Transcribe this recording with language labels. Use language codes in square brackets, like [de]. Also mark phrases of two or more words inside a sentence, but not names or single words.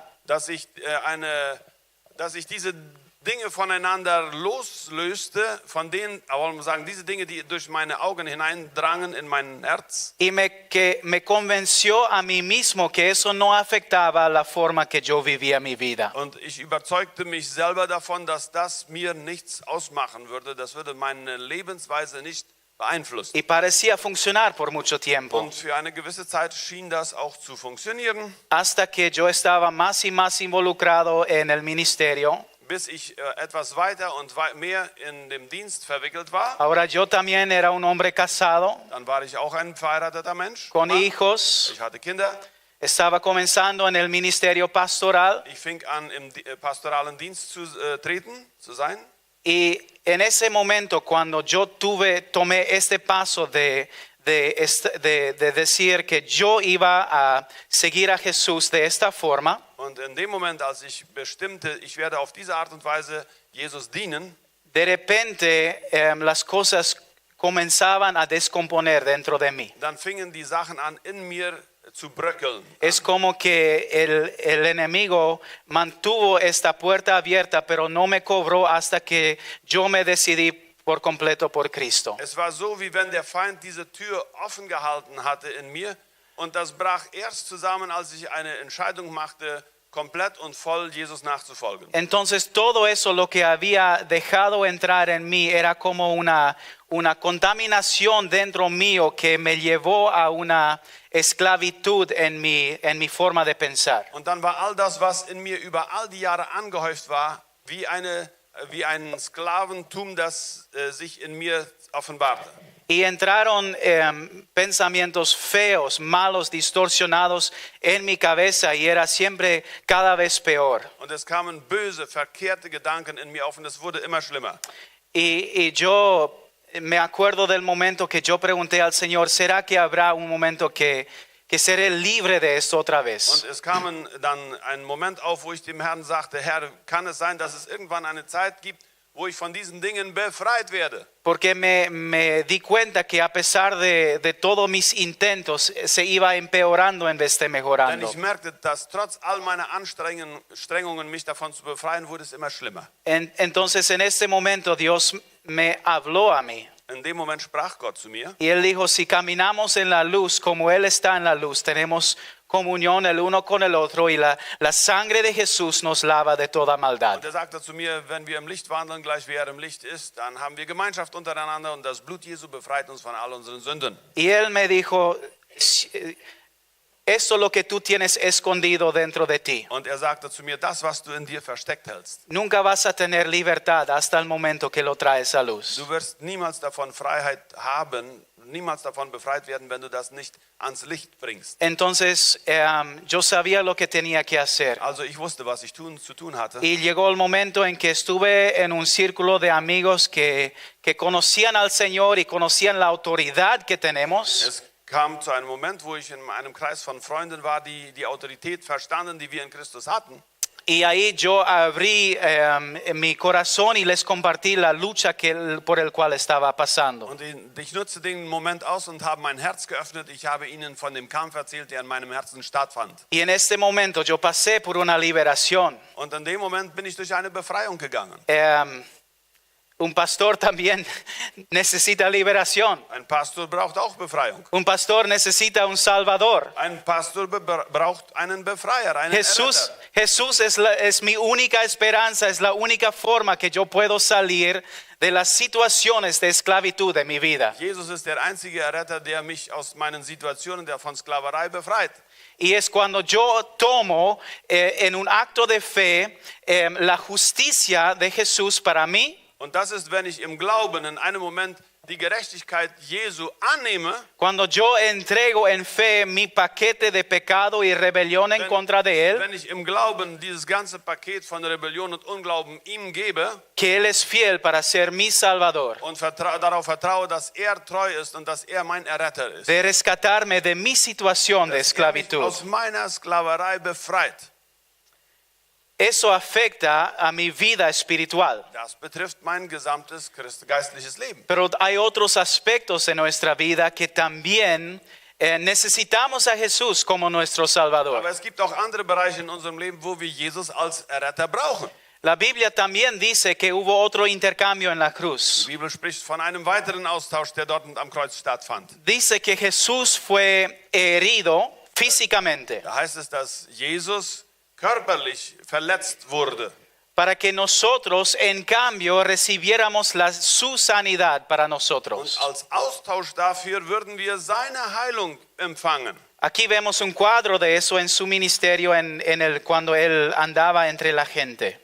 [de] Dass ich diese Dinge voneinander loslöste, von denen, wollen wir sagen, diese Dinge, die durch meine Augen hineindrangen in mein Herz. [es] y que me convenció a mí mismo que eso no afectaba la forma que yo vivía mi vida. [de] Und ich überzeugte mich selber davon, dass das mir nichts ausmachen würde. Das würde meine Lebensweise nicht beeinflussen. [es] Y parecía funcionar por mucho tiempo, [de] Und für eine gewisse Zeit schien das auch zu funktionieren, [es] hasta que yo estaba más y más involucrado en el ministerio. [de] bis ich etwas weiter und mehr in dem Dienst verwickelt war. [es] Ahora yo también era un hombre casado, [de] Dann war ich auch ein verheirateter Mensch. [es] con [de] Mann. [es] hijos, [de] Ich hatte Kinder. [es] estaba comenzando en el ministerio pastoral. [de] Ich fing an, im pastoralen Dienst zu sein. [es] Y en ese momento, cuando yo tomé este paso de decir que yo iba a seguir a Jesús de esta forma, [de] Und in dem Moment, als ich bestimmte, ich werde auf diese Art und Weise Jesus dienen, [es] de repente las cosas comenzaban a descomponer dentro de mí. [de] dann fingen die Sachen an, in mir zu bröckeln. [es] Es como que el enemigo mantuvo esta puerta abierta, pero no me cobró hasta que yo me decidí por completo por Cristo. [de] Es war so, wie wenn der Feind diese Tür offen gehalten hatte in mir, Und das brach erst zusammen, als ich eine Entscheidung machte, komplett und voll Jesus nachzufolgen. [es] Entonces todo eso lo que había dejado entrar en mí era como una contaminación dentro mío que me llevó a una esclavitud en mi forma de pensar. [de] Und dann war all das, was in mir über all die Jahre angehäuft war, wie ein Sklaventum, das sich in mir offenbarte. [es] Y entraron pensamientos feos, malos, distorsionados en mi cabeza y era siempre cada vez peor. [de] Und es kamen böse, verkehrte Gedanken in mir auf und es wurde immer schlimmer. [es] Y yo me acuerdo del momento que yo pregunté al Señor, ¿será que habrá un momento que seré libre de esto otra vez? [de] Und es kam dann ein Moment auf, wo ich dem Herrn sagte, Herr, kann es sein, dass es irgendwann eine Zeit gibt, wo ich von diesen Dingen befreit werde? [es] Porque me di cuenta que a pesar de todos mis intentos se iba empeorando en vez de [de] Denn [es] mejorando. [de] ich merkte, dass trotz all meiner Anstrengungen, mich davon zu befreien, wurde es immer schlimmer. [es] Entonces en este momento Dios me habló a mí. [de] In dem Moment sprach Gott zu mir. [es] Y Él dijo, si caminamos en la luz como Él está en la luz, tenemos comunión el uno con el otro y la sangre de Jesús nos lava de toda maldad. [de] Und er sagte zu mir, wenn wir im Licht wandeln, gleich wie er im Licht ist, dann haben wir Gemeinschaft untereinander und das Blut Jesu befreit uns von all unseren Sünden. [es] Y Él me dijo, esto es lo que tú tienes escondido dentro de ti. [de] Und er sagte zu mir, das, was du in dir versteckt hältst, [es] Nunca vas a tener libertad hasta el momento que lo traes a luz. [de] du wirst niemals davon Freiheit haben, niemals davon befreit werden, wenn du das nicht ans Licht bringst. [es] Entonces yo sabía lo que tenía que hacer. [de] Also ich wusste, was ich zu tun hatte. [es] Y llegó el momento en que estuve en un círculo de amigos que conocían al Señor y conocían la autoridad que tenemos. [de] Es kam zu einem Moment, wo ich in einem Kreis von Freunden war, die die Autorität verstanden, die wir in Christus hatten. [es] Y ahí yo abrí mi corazón y les compartí la lucha por el cual estaba pasando. [de] Und ich nutzte den Moment aus und habe mein Herz geöffnet. Ich habe ihnen von dem Kampf erzählt, der in meinem Herzen stattfand. [es] Y en este momento yo pasé por una liberación. [de] Und in dem Moment bin ich durch eine Befreiung gegangen. [es] Un pastor también necesita liberación. [de] Ein Pastor braucht auch Befreiung. [es] Un pastor necesita un salvador. [de] Ein Pastor braucht einen Befreier, einen [es] Jesús [de] Erretter. [es] es mi única esperanza, es la única forma que yo puedo salir de las situaciones de esclavitud de mi vida. [de] Jesus ist der einzige Erretter, der mich aus meinen Situationen der von Sklaverei befreit. [es] Y es cuando yo tomo en un acto de fe la justicia de Jesús para mí. [de] Und das ist, wenn ich im Glauben in einem Moment die Gerechtigkeit Jesu annehme, [es] Cuando yo entrego en fe mi paquete de pecado y rebelión en contra de Él, [de] wenn ich im Glauben dieses ganze Paket von Rebellion und Unglauben ihm gebe [es] que Él es fiel para ser mi Salvador, [de] und darauf vertraue, dass er treu ist und dass er mein Erretter ist, [es] de rescatarme de mi situación de [de] dass er mich [es] esclavitud. [de] aus meiner Sklaverei befreit. [es] Eso afecta a mi vida espiritual. [de] Das betrifft mein gesamtes geistliches Leben. [es] Pero hay otros aspectos en nuestra vida que también necesitamos a Jesús como nuestro Salvador. [de] Aber es gibt auch andere Bereiche in unserem Leben, wo wir Jesus als Erretter brauchen. [es] La Biblia también dice que hubo otro intercambio en la cruz. [de] Die Bibel spricht von einem weiteren Austausch, der dort am Kreuz stattfand. [es] Dice que Jesús fue herido físicamente [de] Da heißt es, dass Jesus körperlich verletzt wurde, [es] para que nosotros en cambio recibiéramos su sanidad para [de] und [es] nosotros. [de] als Austausch dafür würden wir seine Heilung empfangen. [es] Aquí vemos un cuadro de eso en su ministerio cuando él andaba entre la gente.